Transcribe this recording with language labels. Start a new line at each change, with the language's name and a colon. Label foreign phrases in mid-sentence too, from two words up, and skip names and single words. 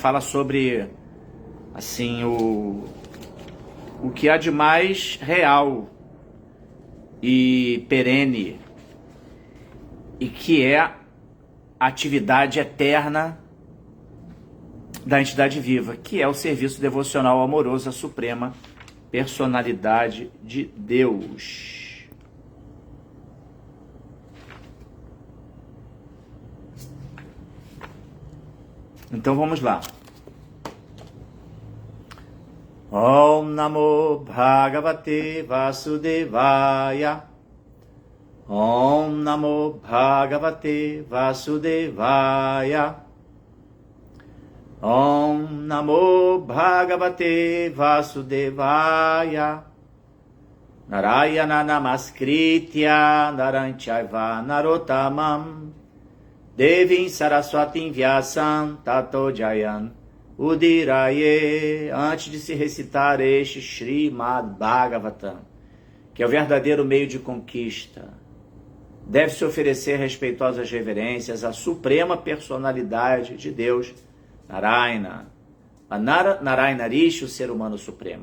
Portuguese: Fala sobre, assim, o que há de mais real e perene, e que é a atividade eterna da entidade viva, que é o serviço devocional amoroso à Suprema Personalidade de Deus. Então vamos lá.
Sanskrit: Om Namo Bhagavate Vasudevaya. Om Namo Bhagavate Vasudevaya. Om Namo Bhagavate Vasudevaya. Narayana Namaskritya Naranchaiva Narottamam Devim Saraswatim Vyasam Tato Jayan Udiraye.
Portuguese: Antes de se recitar este Srimad Bhagavatam, que é o verdadeiro meio de conquista, deve-se oferecer respeitosas reverências à suprema personalidade de Deus, Narayana. Narayana Rishi, o ser humano supremo.